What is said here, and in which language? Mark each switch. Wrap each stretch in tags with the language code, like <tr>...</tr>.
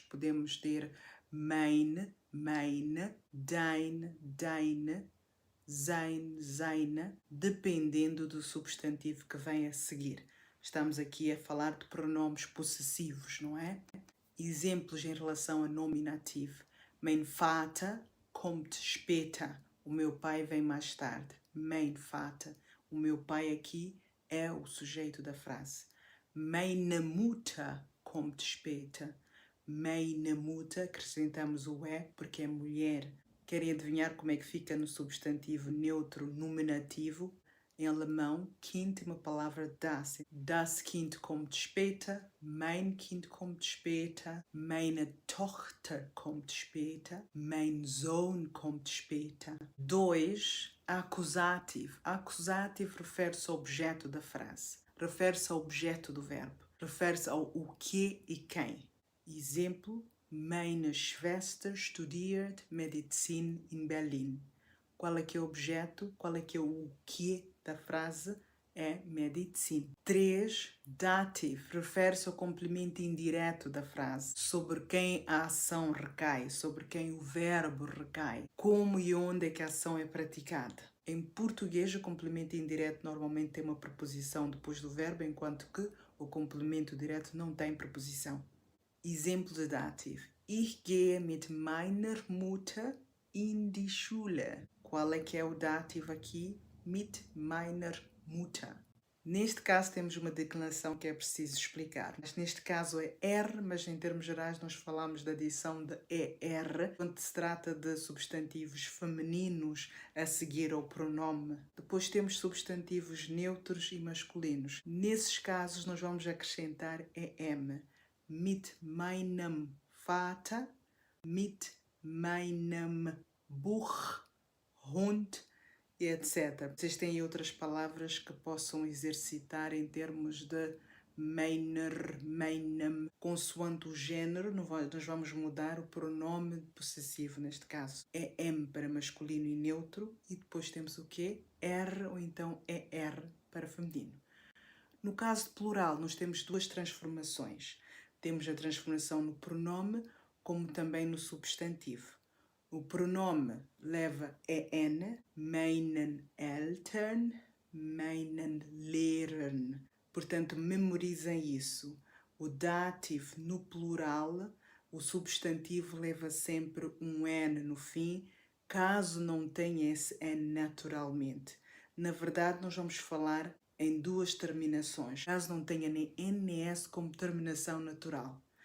<pt>Podemos ter mein, meine, dein, deine, sein, seine, dependendo do substantivo que vem a seguir. Estamos aqui a falar de pronomes possessivos, não é? Exemplos em relação a nominativo.</pt> <de>Mein Vater kommt später.</de> <pt>O meu pai vem mais tarde.</pt> <de>Mein Vater.</de> <pt>O meu pai aqui é o sujeito da frase.</pt> <de>Meine Mutter kommt später. Meine Mutter,</de> <pt>acrescentamos o é porque é mulher. Querem adivinhar como é que fica no substantivo neutro nominativo? Em alemão, Kind é uma palavra das.</pt> <de>Das Kind kommt später, mein Kind kommt später, meine Tochter kommt später, mein Sohn kommt später.</de> <pt>2. Acusativo. Acusativo refere-se ao objeto da frase, refere-se ao objeto do verbo, refere-se ao o que e quem. Exemplo,</pt> <de>meine Schwester studiert Medizin in Berlin.</de> <pt>Qual é que é o objeto? Qual é que é o que da frase? É Medizin. 3. Dative. Refere-se ao complemento indireto da frase, sobre quem a ação recai, sobre quem o verbo recai, como e onde é que a ação é praticada. Em português, o complemento indireto normalmente tem uma preposição depois do verbo, enquanto que o complemento direto não tem preposição. Exemplo de dative.</pt> <de>Ich gehe mit meiner Mutter in die Schule.</de> <pt>Qual é que é o dativo aqui?</pt> <de>Mit meiner Mutter.</de> <pt>Neste caso temos uma declinação que é preciso explicar. Mas neste caso é R, mas em termos gerais nós falamos da adição de ER, quando se trata de substantivos femininos a seguir ao pronome. Depois temos substantivos neutros e masculinos. Nesses casos nós vamos acrescentar EM.</pt> <de>Mit meinem Vater, mit meinem Buch, Hund, etc.</de> <pt>Vocês têm outras palavras que possam exercitar em termos de meiner, meinem, consoante o género, nós vamos mudar o pronome possessivo neste caso. É M para masculino e neutro e depois temos o quê? R ou então ER para feminino. No caso de plural, nós temos duas transformações. Temos a transformação no pronome, como também no substantivo. O pronome leva EN,</pt> <de>meinen Eltern, meinen Lehrern.</de> <pt>Portanto, memorizem isso. O dativo no plural, o substantivo leva sempre um N no fim, caso não tenha esse N naturalmente. Na verdade, nós vamos falar em duas terminações, caso não tenha nem N nem S como terminação natural.</pt>